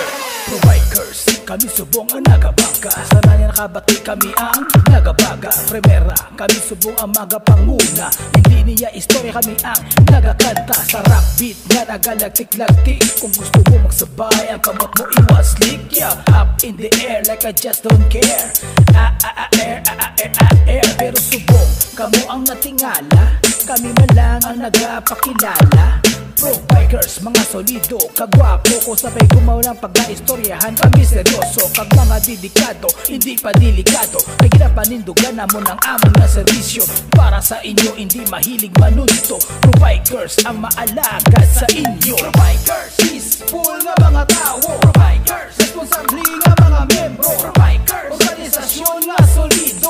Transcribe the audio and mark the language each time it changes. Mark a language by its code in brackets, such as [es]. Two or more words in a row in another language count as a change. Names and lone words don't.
[hil] Pro Bikers, kami subong ang nagabaga. Sana niya nakabati kami ang nagabaga. Primera, kami subong ang magapanguna. Hindi niya istorya kami ang nagakanta. Sa rap beat nga nagalagtik-lagtik. Kung gusto mo magsabay, ang kamot mo iwas leak. [en] Yeah, up in the air like I just don't care. Air. [hil] Pero subong, kamo ang natingala. Kami man lang ang nagapakilala. Pro Bikers, mga solido, kagwapo ko [tl] sabay gumawa ng [hil] pagkaistoryahan. Kami seryoso, kag mga dedikado, hindi pa delikado. Kaya panindugan na mo ng amon na serbisyo. Para sa inyo, hindi mahilig manunto. Pro Bikers, ang maalagad sa inyo. Pro Bikers, peaceful nga mga tao. Pro Bikers, responsable nga mga membro. Pro Bikers, organisasyon nga solido.